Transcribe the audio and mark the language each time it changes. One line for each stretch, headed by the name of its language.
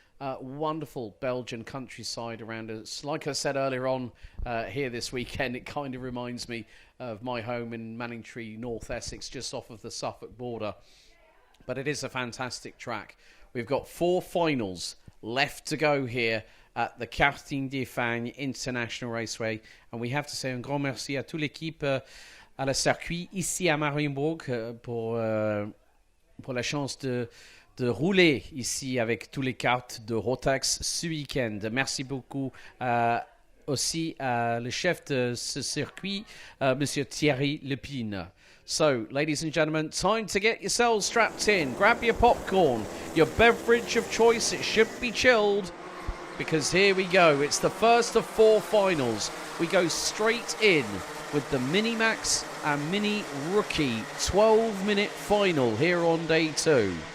English: Wonderful Belgian countryside around us. Like I said earlier on here this weekend, it kind of reminds me of my home in Manningtree, North Essex, just off of the Suffolk border. But it is a fantastic track. We've got 4 finals left to go here at the Karting d'Espagne International Raceway. And we have to say
French: un grand merci à toute l'équipe à la circuit ici à Marienburg pour la chance de rouler ici avec tous les cartes de Rotax ce week-end. Merci beaucoup aussi à le chef de ce circuit, Monsieur Thierry Lepine.
English: So, ladies and gentlemen, time to get yourselves strapped in. Grab your popcorn, your beverage of choice. It should be chilled because here we go. It's the first of 4 finals. We go straight in with the Minimax and Mini Rookie 12-minute final here on day 2.